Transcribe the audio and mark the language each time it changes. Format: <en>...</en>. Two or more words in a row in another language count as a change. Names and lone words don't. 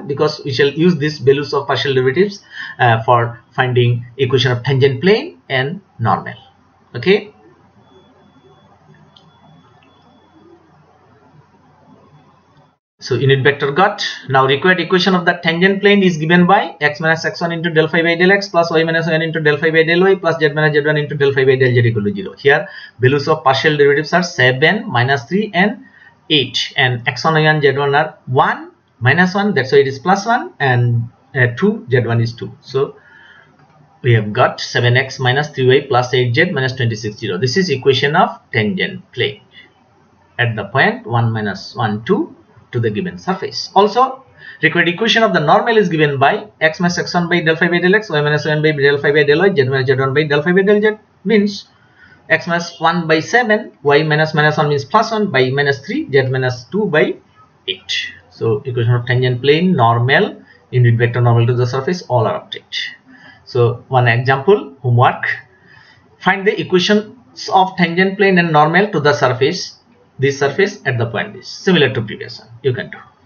<en>Because we shall use this values of partial derivatives for finding equation of tangent plane and normal. Okay. So unit vector got. Now required equation of the tangent plane is given by x minus x1 into del phi by del x plus y minus y into del phi by del y plus z minus z1 into del phi by del z equal to 0. Here values of partial derivatives are 7, minus 3 and 8, and x1 and z1 are 1, minus 1, that's why it is plus 1, and 2, z1 is 2. So we have got 7x minus 3y plus 8z minus 26, 0. This is equation of tangent plane at the point 1 minus 1 2 to the given surface. Also required equation of the normal is given by x minus x1 by del phi by del x, y minus y by del phi by del y, z minus z1 by del phi by del z, means x minus 1 by 7, y minus minus 1 means plus 1, by minus 3, z minus 2 by 8. So equation of tangent plane, normal, unit vector normal to the surface, all are obtained. So one example homework, find the equations of tangent plane and normal to the surface, this surface at the point is similar to previous one, you can do.</en>